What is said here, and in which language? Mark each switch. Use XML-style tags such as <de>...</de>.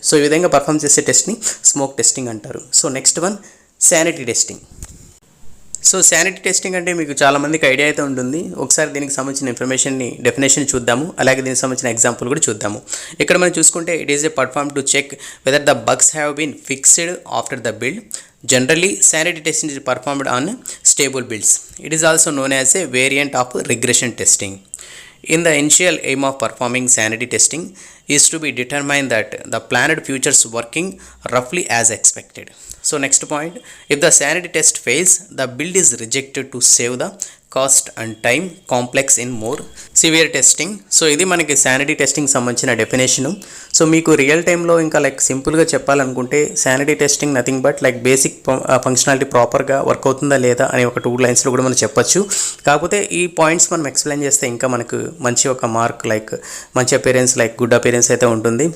<te>So ఈ విధంగా perform చేసే టెస్ట్ని స్మోక్ టెస్టింగ్ అంటారు.</te> <en>So next one sanity testing.</en> <te>So sanity testing అంటే మీకు చాలామందికి ఐడియా అయితే ఉంటుంది. ఒకసారి దీనికి సంబంధించిన ఇన్ఫర్మేషన్ని డెఫినేషన్ చూద్దాము, అలాగే దీనికి సంబంధించిన ఎగ్జాంపుల్ కూడా చూద్దాము.</te> <en>ఇక్కడ మనం చూసుకుంటే it is a perform to check whether the bugs have been fixed after the build. Generally, sanity testing is performed on stable builds. It is also known as a variant of regression testing. In the initial aim of performing sanity testing is to be determined that the planned futures working roughly as expected. So next point, if the sanity test fails, the build is rejected to save the</en> <te>cost and time complex in more severe testing. So ఇది మనకి sanity testing సంబంధించిన definition. So మీకు real టైంలో ఇంకా like సింపుల్గా చెప్పాలనుకుంటే sanity testing</te> <en>nothing but like basic functionality</en> <te>ప్రాపర్గా work అవుతుందా లేదా అని ఒక 2 లైన్స్లో కూడా మనం చెప్పొచ్చు. కాకపోతే ఈ పాయింట్స్ మనం ఎక్స్ప్లెయిన్ చేస్తే ఇంకా మనకు మంచి ఒక మార్క్ లైక్ మంచి అపీరెన్స్ లైక్ గుడ్ అపీరెన్స్ అయితే ఉంటుంది.</te>